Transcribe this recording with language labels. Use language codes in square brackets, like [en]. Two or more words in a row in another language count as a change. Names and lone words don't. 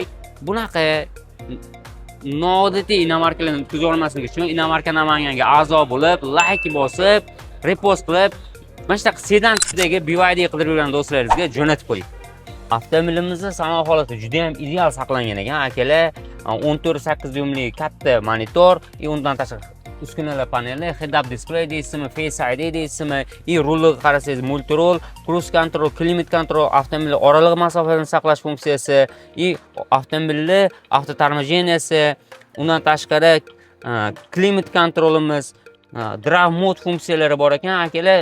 [uz] Bunaqa noodatiy inomarkalarni o'tkaza olmaslik uchun Inomarka Namanganga a'zo bo'lib, like bosib, repost qilib, mana shunaqa sedan tipidagi BYD qidirib yurgan do'stlaringizga jo'natib qo'ying. Avtomobilimizning salon holati juda ham ideal saqlangan ekan, akalar. 14.8 dyumli katta monitor, undan tashqari uskunalar paneli, [en] head-up display [uz] deysizmi, Face ID deysizmi, rulga qarasangiz multirol, [en] cruise control, climate control, [uz] avtomobil oraliq masofani saqlash funksiyasi, avtomobilni avtotormojeniyasi, undan tashqari [en] climate controlimiz, drive mode [uz] funksiyalari bor ekan, akalar.